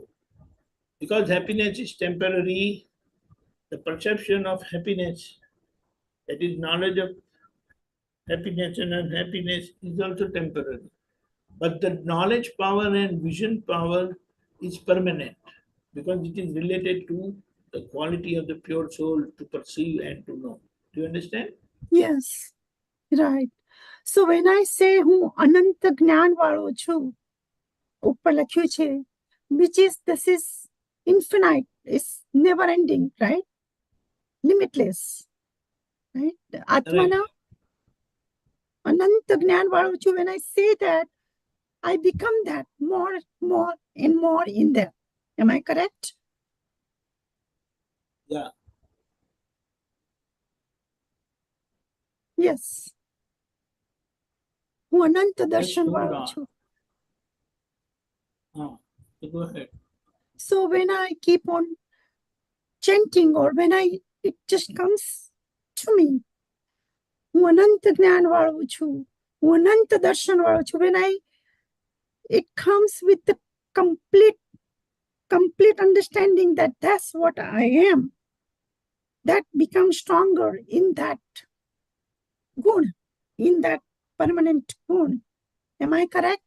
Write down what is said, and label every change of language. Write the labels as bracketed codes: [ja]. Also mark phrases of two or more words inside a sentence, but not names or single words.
[en] Because happiness is temporary, the perception of happiness, that is knowledge of happiness and unhappiness, is also temporary. But the knowledge power and vision power is permanent, because it is related to the quality of the pure soul to perceive and to know. Do you understand? Yes. Right. So when I say [gu] હું અનંત જ્ઞાન વાળો છું, ઉપર લખ્યું છે, [en] which is, this is infinite, it's never ending, right? Limitless, right? [gu] આત્માના અનંત જ્ઞાન વાળો છું, [en] when I say that, I become that more and more in there. Am I correct? Yeah. Yes. [gu] હું અનંત દર્શન વાળો છું. [en] Go ahead. So when I keep on chanting, or when it just comes to me, [gu] હું અનંત જ્ઞાન વાળો છું, હું અનંત દર્શન વાળો છું, [en] when it comes with the complete understanding that that's what I am, that becomes stronger in that gun, in that permanent gun. Am I correct?